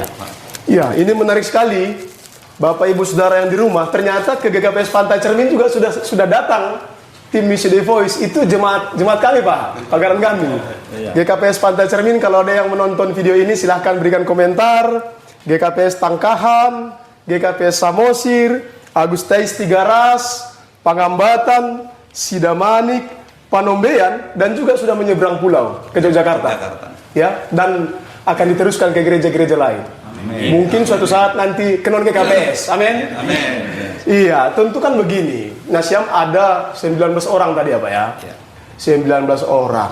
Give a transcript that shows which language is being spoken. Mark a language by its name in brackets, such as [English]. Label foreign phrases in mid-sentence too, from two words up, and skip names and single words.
[Indonesian] Ya, Pak. Ya, ini menarik sekali. Bapak Ibu Saudara yang di rumah, ternyata ke GKPS Pantai Cermin juga sudah datang tim Misi The Voice. Itu jemaat kami, Pak, pagaran kami. GKPS Pantai Cermin, kalau ada yang menonton video ini silahkan berikan komentar. GKPS Tangkahan, GKPS Samosir, Agustes Tigaras, Penghambatan, Sidamanik, Panombean, dan juga sudah menyeberang pulau ke Yogyakarta. Ya, dan akan diteruskan ke gereja-gereja lain. Amin. Mungkin suatu saat nanti ke non GKPS. Amin. Amin. Iya, tentu kan begini. Nasyam ada 19 orang tadi ya Pak ya? 19 orang.